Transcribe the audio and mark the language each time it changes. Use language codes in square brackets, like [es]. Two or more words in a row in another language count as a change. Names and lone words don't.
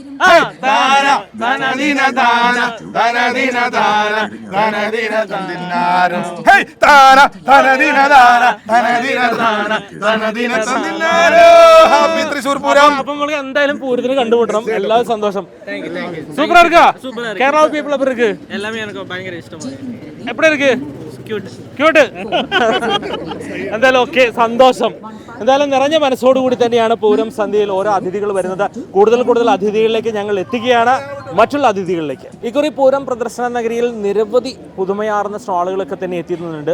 [ml] തൃശ്ശൂർ പൂരം. അപ്പൊ നമുക്ക് എന്തായാലും പൂരത്തിന് കണ്ടുമുട്ടണം. എല്ലാവരും സന്തോഷം. സൂപ്പർ ഇருக்கு. കേരള പീപ്പിൾ [ta] எப்படி இருக்கு? எல்லாமே எனக்கு பயங்கர இஷ்டமா எப்படி இருக்கு? [ml] ക്യൂട്ട്. എന്തായാലും ഓക്കെ, സന്തോഷം. എന്തായാലും നിറഞ്ഞ മനസ്സോടുകൂടി തന്നെയാണ് പൂരം സന്ധ്യയിൽ ഓരോ അതിഥികൾ വരുന്നത്. കൂടുതൽ അതിഥികളിലേക്ക് ഞങ്ങൾ എത്തുകയാണ്, മറ്റുള്ള അതിഥികളിലേക്ക്. ഇക്കുറി പൂരം പ്രദർശന നഗരിയിൽ നിരവധി പുതുമയാർന്ന സ്റ്റാളുകളൊക്കെ തന്നെ എത്തിയിരുന്നുണ്ട്.